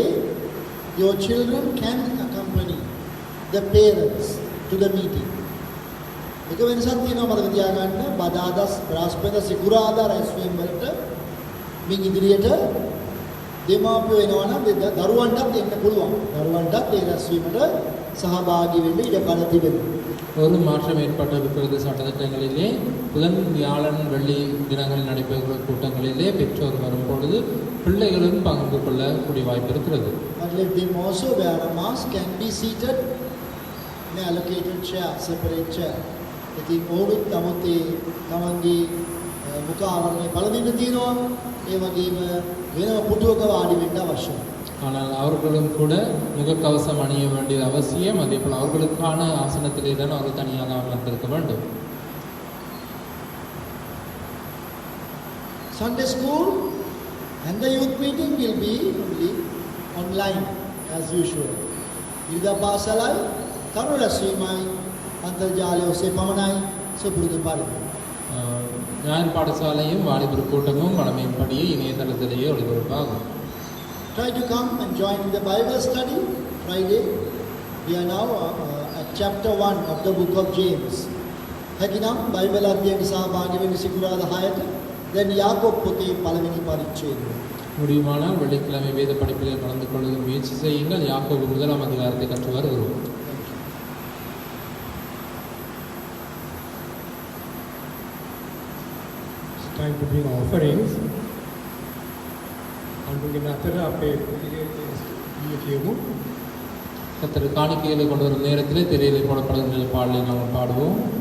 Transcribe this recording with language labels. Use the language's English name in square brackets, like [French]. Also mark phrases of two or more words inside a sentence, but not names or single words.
[English] Your children can accompany the parents to the meeting. [Sinhala] එක වෙනසක් තියෙනවා මතක තියාගන්න. බදාදා බ්‍රහස්පති සිකුරාදා රැස්වීම වලට මින් ඉදිරියට දෙමාපියෝ වෙනවා නම් දරුවන්ටත් එන්න පුළුවන්. දරුවන්ටත් ඒ රැස්වීමට සහභාගී වෙන්න ඉඩ කඩ තිබෙනවා. [Tamil] ஒரு மாற்றம் ஏற்பட்டிருக்கிறது சட்டத்திட்டங்களிலே. புதன் வியாழன் வெள்ளி தினங்களில் நடைபெறுகிற கூட்டங்களிலே பெற்றோர் வரும்பொழுது பிள்ளைகளும் பங்கு கொள்ளக்கூடிய வாய்ப்பு இருக்கிறது. [English] But let them also wear a mask, can be seated in an allocated chair, separate chair. [Sinhala] ඉතින් ඕනුත් තමන්ගේ මුඛ ආවරණය පළඳින්න තියෙනවා. ඒ වගේම වෙනම පුටුවක වාඩි වෙන්න අවශ්‍යයි. [Tamil] ஆனால் அவர்களும் கூட முகக்கவசம் அணிய வேண்டியது அவசியம். அதே போல் அவர்களுக்கான ஆசனத்திலே தான் அவர்கள் தனியாக அமர்ந்திருக்க வேண்டும். [English] Sunday school and the youth meeting will be only online as usual. [Sinhala] ඉරිදා පාසලයි තරුණ රැස්වීමයි අන්තර්ජාලය ඔස්සේ පමණයි සුපුරුදු පරිදි. [Tamil] ஞாயிறு பாடசாலையும் வாலிபர் கூட்டமும் வழமையின்படியே இணையதளத்திலேயே ஒளிபரப்பாகும். [English] Try to come and join in the Bible study Friday. We are now at chapter 1 of the book of James. [Sinhala] හැකිනම් බයිබල් අධ්‍යයනයේ සහභාගී වෙන්න සිකුරාදා 6ට then යාකෝබ් පොතේ පළවෙනි පරිච්ඡේදය. [Tamil] முடியுமானால் வெள்ளிக்கிழமை வேத படிப்பில் கலந்து கொள்ள முயற்சி செய்யுங்கள். யாக்கோபு 1 அதிகாரத்தை கற்று வருகிறோம். [English] It's time to bring offerings. [Sinhala] අඳුගෙන අතර අපේ කියමු. [Tamil] கர்த்தர் காணிக்கைகளை கொண்டு வரும் நேரத்திலே திரையிலே போடப்படுகின்ற பாடலை நாம் பாடுவோம்.